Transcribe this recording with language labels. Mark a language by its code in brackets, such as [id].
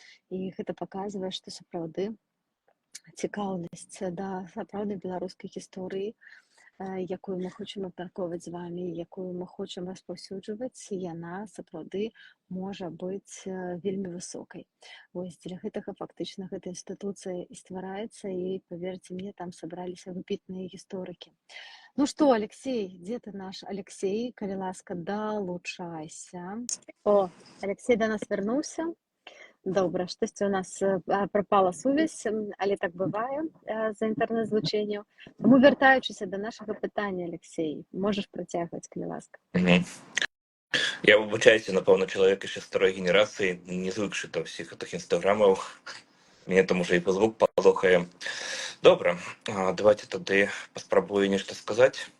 [be] І гэта паказвае, што сапраўды цікаўнасць да сапраўднай беларускай гісторыі, якую мы хочам абмяркоўваць з вами, якую мы хочам распаўсюджваць, яна сапраўды можа быць вельмі высокай. Вось для гэтага фактычна гэта інстытуцыя і ствараецца, і, паверце мне, там сабраліся выбітныя гісторыкі. Ну што, Алексей, дзе ты наш Алексей? Калі ласка, далучайся. О, Алексей да нас вярнуўся. Добра, штосьці ў нас прапала сувязь, але так бывае за інтэрнэт-злучэнняў. Таму, вяртаючыся да нашага пытання, Алексей, можаш працягваць, калі ласка. [uk] Я вибачаюся, напевно, чоловік ще старої генерації, не звикши до всіх тих інстаграмів. Мені там уже і по звук полохає. Добре, давайте тоді поспробую нечто сказати.